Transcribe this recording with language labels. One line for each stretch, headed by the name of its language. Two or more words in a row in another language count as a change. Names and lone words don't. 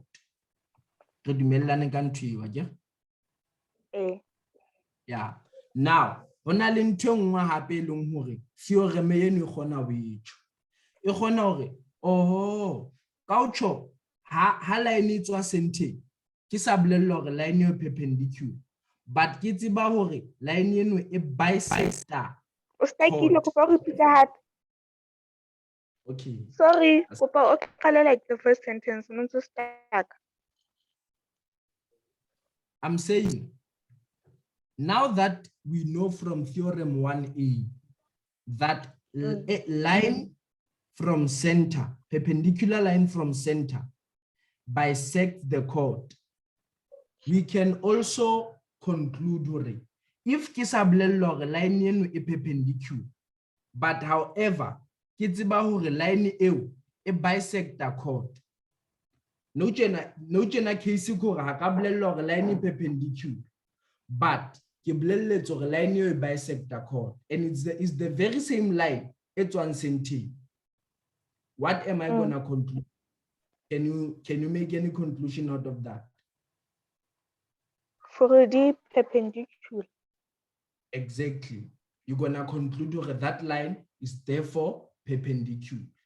Southern Sotho: Re dumellane ka ntho eo akere?
English: Yeah. Now,
Southern Sotho: hona le ntho engwe hape e leng hore theorem eno e kgona ho etjho. E kgona hore kaucho ha line e tswa center, ke sa bolella hore line e perpendicular, but ke tseba hore line eno e bisector.
English: Okay. Sorry, like the first sentence. Stuck. I'm saying, now that we know from Theorem 1A that a line from center, perpendicular line from center, bisect the chord, we can also conclude if
Southern Sotho: ke sa bolella hore line eno e perpendicular,
English: but however
Southern Sotho: ke tseba hore line eo e bisector chord. No tjena case gore ha ka bolella hore line e perpendicular, but ke bolelletse hore line eo e bisector chord,
English: and it's the very same line
Southern Sotho: e tswang center.
English: What am I gonna conclude? Can you make any conclusion out of that? For the perpendicular. Exactly. You're gonna conclude that line is therefore perpendicular.